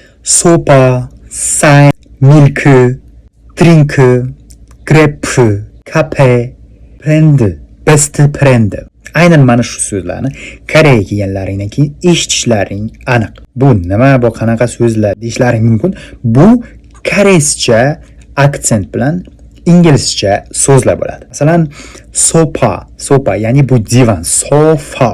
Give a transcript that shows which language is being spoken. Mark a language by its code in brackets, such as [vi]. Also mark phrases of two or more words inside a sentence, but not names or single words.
[en] sopa, sign, milk, drink, grape, cafe, friend, best friend. [uz] Aynan mana shu so'zlarni Koreyaga kelganlaringdan keyin eshitishlaring aniq. Bu nima, bu qanaqa so'zlar deyishlaring mumkin. Bu koreyscha aksent bilan inglizcha so'zlar bo'ladi. Masalan, sopa, ya'ni bu divan, sofa.